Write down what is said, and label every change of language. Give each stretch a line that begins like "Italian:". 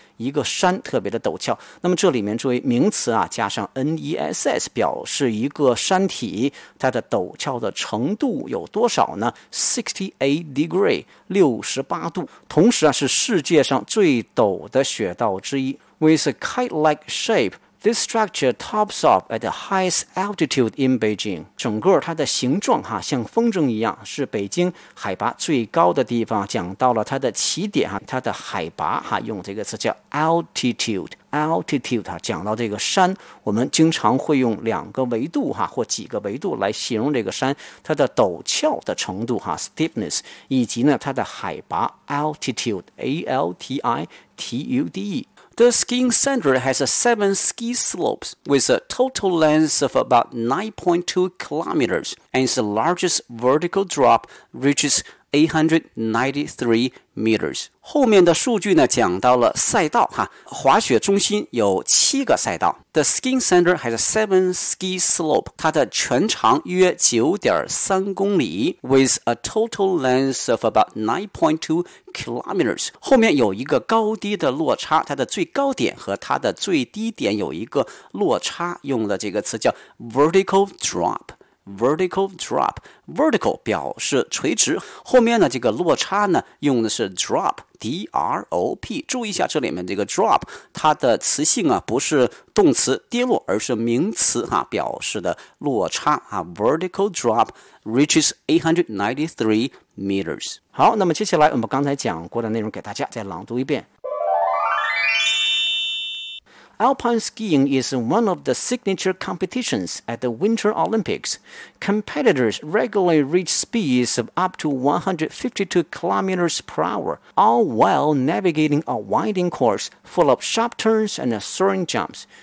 Chinese: 一个山特别的陡峭，那么这里面作为名词啊，加上 ness 表示一个山体它的陡峭的程度有多少呢 ？68 degree 68度，同时啊是世界上最陡的雪道之一。
English: With a kite-like shape, this structure tops off at the highest altitude in Beijing.
Chinese: 整个它的形状哈、像风筝一样，是北京海拔最高的地方。讲到了它的起点哈、它的海拔哈、用这个词叫 altitude。 altitude 哈、讲到这个山，我们经常会用两个维度哈、或几个维度来形容这个山，它的陡峭的程度哈、steepness， 以及呢它的海拔 altitude， a l t i t u d e。
English: The skiing center has seven ski slopes with a total length of about 9.2 kilometers, and its largest vertical drop reaches 893 meters.
Chinese: 后面的数据呢，讲到了赛道哈，滑雪中心有七个赛道。
English: The skiing center has seven ski slopes.
Chinese: 它的全长约 9.3 公里
English: with a total length of about 9.2 kilometers.
Chinese: 后面有一个高低的落差，它的最高点和它的最低点有一个落差，用的这个词叫 vertical drop. Vertical drop, vertical 表示垂直，后面呢这个落差呢用的是 drop, D-R-O-P, 注意一下这里面这个 drop, 它的词性啊不是动词跌落，而是名词啊表示的落差啊 ,
English: vertical drop reaches 893 meters.
Chinese: 好，那么接下来我们刚才讲过的内容给大家再朗读一遍。
English: Alpine skiing is one of the signature competitions at the Winter Olympics. Competitors regularly reach speeds of up to 152 kilometers per hour, all while navigating a winding course full of sharp turns and soaring jumps.